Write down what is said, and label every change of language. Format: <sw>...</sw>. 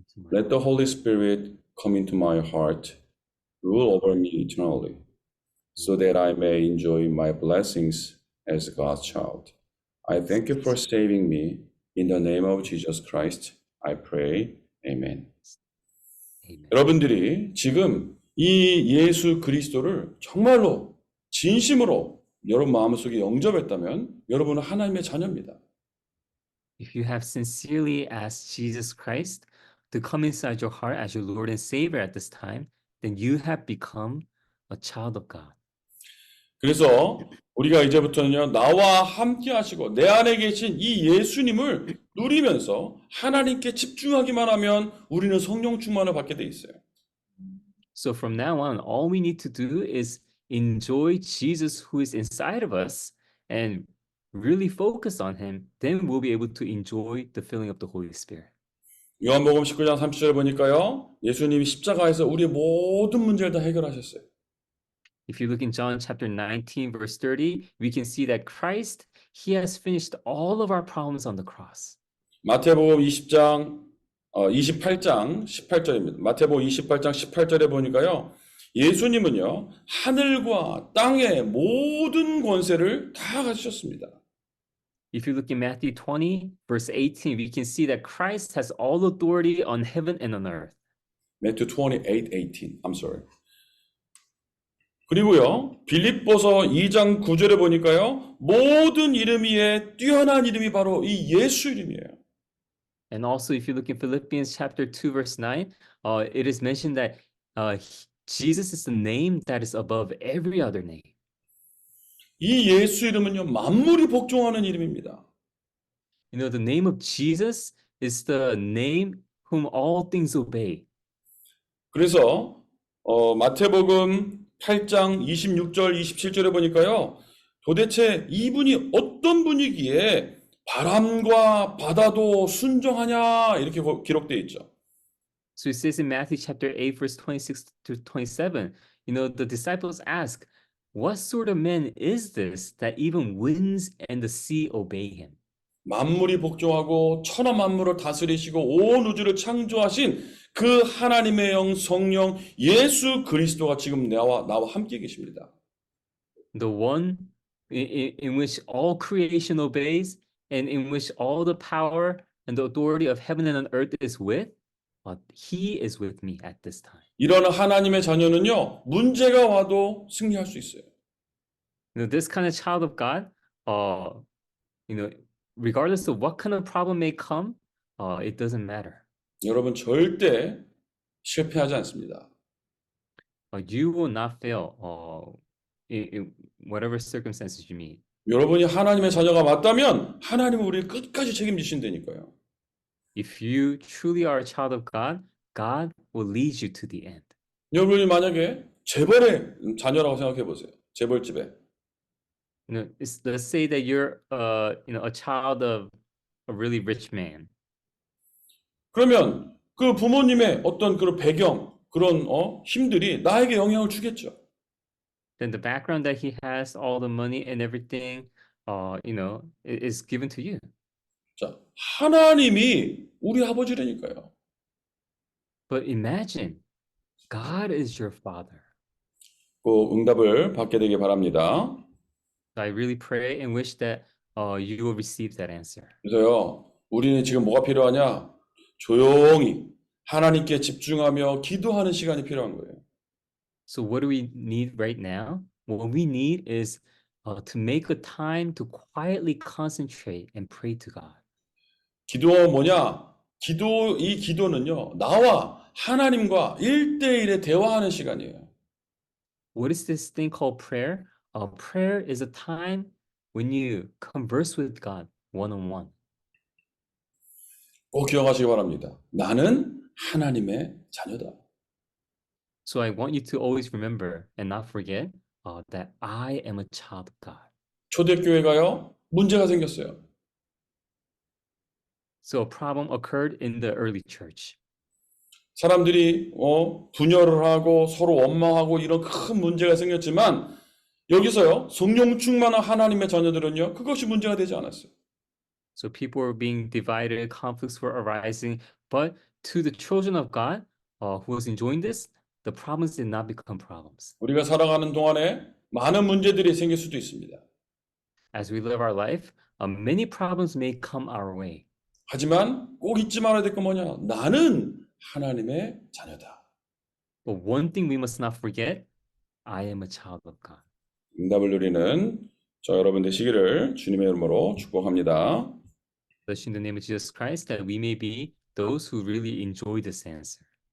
<en>Let the Holy Spirit come into my heart, rule over me eternally, so that I may enjoy my blessings as God's child. I thank you for saving me. In the name of Jesus Christ, I pray. Amen. Amen.</en> <ko>여러분들이 지금 이 예수 그리스도를 정말로 진심으로 여러분 마음속에 영접했다면 여러분은 하나님의 자녀입니다.</ko> <en>If you have sincerely asked Jesus Christ to come inside your heart as your Lord and Savior at this time, then you have become a child of God.</en> <ko>그래서 우리가 이제부터는요, 나와 함께 하시고 내 안에 계신 이 예수님을 누리면서 하나님께 집중하기만 하면 우리는 성령 충만을 받게 돼 있어요.</ko> <en>So from now on, all we need to do is enjoy Jesus who is inside of us and really focus on him. Then we'll be able to enjoy the filling of the Holy Spirit.</en> <ko>요한복음 19장 30절 보니까요, 예수님이 십자가에서 우리의 모든 문제를 다 해결하셨어요.</ko> <en>If you look in John chapter 19, verse 30, we can see that Christ, he has finished all of our problems on the cross.</en> <ko>마태복음 28장 18절입니다. 마태복음 28장 18절에 보니까요, 예수님은요, 하늘과 땅의 모든 권세를 다 가지셨습니다.</ko> <en>If you look in Matthew 20, verse 18, we can see that Christ has all authority on heaven and on earth. Matthew 28:18. I'm sorry.</en> <ko>그리고요, 빌립보서 2장 9절에 보니까요, 모든 이름 위에 뛰어난 이름이 바로 이 예수 이름이에요.</ko> <en>And also, if you look in Philippians chapter 2, verse 9, it is mentioned that Jesus is the name that is above every other name.</en> <ko>이 예수 이름은요, 만물이 복종하는 이름입니다.</ko> <en>You know, the name of Jesus is the name whom all things obey.</en> <ko>그래서 마태복음 8장 26절, 27절에 보니까요, 도대체 이분이 어떤 분이기에 바람과 바다도 순종하냐 이렇게 기록되어 있죠.</ko> <en>So it says in Matthew chapter 8, verse 26 to 27, you know, the disciples ask, what sort of man is this that even winds and the sea obey him?</en> <ko>만물이 복종하고 천하 만물을 다스리시고 온 우주를 창조하신 그 하나님의 영 성령 예수 그리스도가 지금 나와 함께 계십니다.</ko> <en>The one in which all creation obeys and in which all the power and the authority of heaven and earth is with, he is with me at this time.</en> <ko>이런 하나님의 자녀는요, 문제가 와도 승리할 수 있어요.</ko> <en>You know, this kind of child of God, you know, regardless of what kind of problem may come, it doesn't matter.</en> <ko>여러분 절대 실패하지 않습니다.</ko> <en>You will not fail in whatever circumstances you meet.</en> <ko>여러분이 하나님의 자녀가 맞다면 하나님은 우리를 끝까지 책임지신다니까요.</ko> <en>If you truly are a child of God, God will lead you to the end.</en> <ko>여러분이 만약에 재벌의 자녀라고 생각해 보세요. 재벌집에.</ko> <en>You know, let's say that you're you know, a child of a really rich man.</en> <ko>그러면 그 부모님의 어떤 그런 배경, 그런 힘들이 나에게 영향을 주겠죠.</ko> <en>Then the background that he has, all the money and everything, is given to you.</en> <ko>자, 하나님이 우리 아버지라니까요.</ko> <en>But imagine God is your father.</en> <ko>그 응답을 받게 되길 바랍니다.</ko> <en>I really pray and wish that you will receive that answer.</en> <ko>그래서요, 우리는 지금 뭐가 필요하냐? 조용히 하나님께 집중하며 기도하는 시간이 필요한 거예요.</ko> <en>So what do we need right now? What we need is to make a time to quietly concentrate and pray to God.</en> <ko>기도는 뭐냐? 이 기도는요, 나와 하나님과 1대1의 대화하는 시간이에요.</ko> <en>What is this thing called prayer? Prayer is a time when you converse with God one-on-one.</en> <ko>꼭 기억하시기 바랍니다. 나는 하나님의 자녀다.</ko> <en>So I want you to always remember and not forget that I am a child of God.</en> <ko>초대교회가요, 문제가 생겼어요.</ko> <en>So a problem occurred in the early church.</en> <ko>사람들이 분열을 하고 서로 원망하고 이런 큰 문제가 생겼지만 여기서요, 성령 충만한 하나님의 자녀들은요, 그것이 문제가 되지 않았어요.</ko> <en>So people were being divided, conflicts were arising, but to the children of God who was enjoying this, the problems did not become problems.</en> <ko>우리가 살아가는 동안에 많은 문제들이 생길 수도 있습니다.</ko> <en>As we live our life, many problems may come our way.</en> <ko>하지만 꼭 잊지 말아야 될 건 뭐냐? 나는 하나님의 자녀다.</ko> <en>But one thing we must not forget, I am a child of God.</en> <ko>응답을 누리는 저 여러분 되시기를 주님의 이름으로 축복합니다.</ko> <en>Bless you in the name of Jesus Christ, that we may be those who really enjoy this answer.</en>